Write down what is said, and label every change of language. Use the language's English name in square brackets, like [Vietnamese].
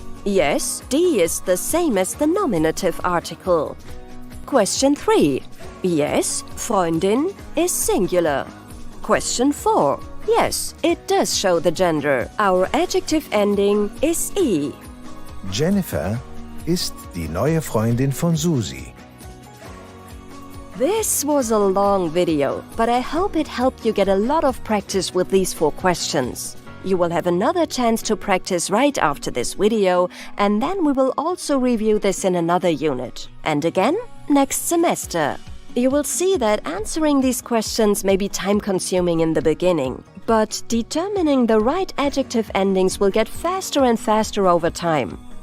[English] Yes, die is the same as the nominative article. Question 3. Yes, Freundin is singular. Question 4. Yes, it does show the gender. Our adjective ending is e. [German] Jennifer ist die neue Freundin von Susi. [English] This was a long video, but I hope it helped you get a lot of practice with these 4 questions. You will have another chance to practice right after this video, and then we will also review this in another unit. And again, next semester. You will see that answering these questions may be time-consuming in the beginning, but determining the right adjective endings will get faster and faster over time.